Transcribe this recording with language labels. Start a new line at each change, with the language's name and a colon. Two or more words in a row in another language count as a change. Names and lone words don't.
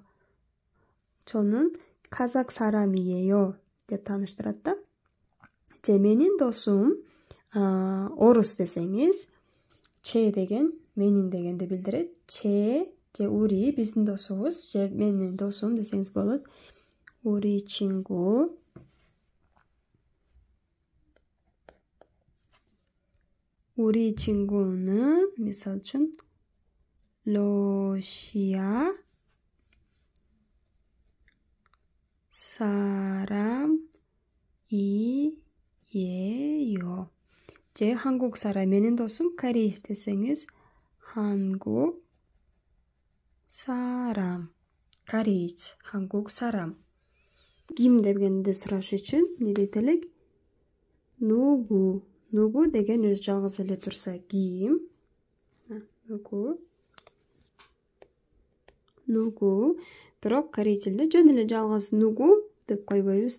Kyrgyz: Чонун казак 사람이에요 деп тааныштырат да. Же менин досум орус десеңиз, че деген менин дегенди билдирет. Че же ури биздин досубуз, же менин досум десеңиз болот.
Korean: Ури 친구. 우리 친구는
Kyrgyz: мисал үчүн
Korean: 러시아 사람이에요. 제 한국 사람.
Kyrgyz: менин досум корей десеңиз,
Korean: 한국 사람. Кореец, 한국 사람.
Kyrgyz: Ким дегенди сураш үчүн не дейт элек?
Korean: 누구.
Kyrgyz: 누구 деген өз жалгыз эле турса, ким.
Korean: 누구.
Kyrgyz: Бирок корей тилинде жөн эле жалгыз 누구 деп койбойбуз.